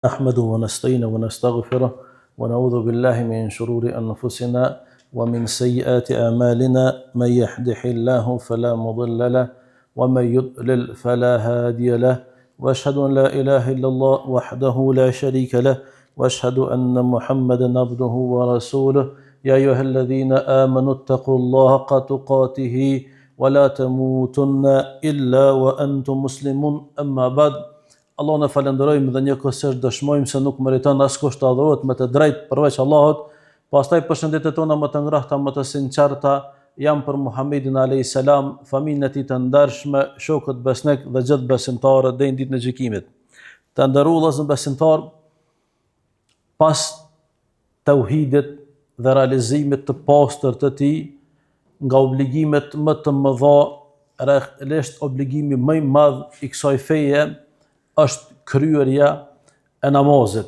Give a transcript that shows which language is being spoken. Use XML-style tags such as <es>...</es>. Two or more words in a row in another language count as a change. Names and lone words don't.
<ar>نحمده ونستعينه ونستغفره ونعوذ بالله من شرور أنفسنا ومن سيئات أعمالنا من يهده الله فلا مضل له ومن يضلل فلا هادي له وأشهد أن لا إله إلا الله وحده لا شريك له وأشهد أن محمدا عبده ورسوله يا أيها الذين آمنوا اتقوا الله حق تقاته ولا تموتن إلا وأنتم مسلمون أما بعد.</ar> <sq>Allah në falenderojmë dhe njëkohësisht dëshmojmë se nuk meriton askush të adhurohet me të drejtë përveç Allahut. Pastaj përshëndetjet tona më të ngrohta, më të sinqerta janë për Muhamedit</sq> <ar>عليه السلام,</ar> <sq>familjen e tij të ndershme, shokët besnik dhe gjithë besimtarët deri në ditën e gjykimit. Të nderuar vëllezër besimtar, pas tauhidit dhe realizimit të pastër të tij, nga obligimet më të mëdha, realisht obligimi më i madh i kësaj feje është kryerja e namazit.</sq>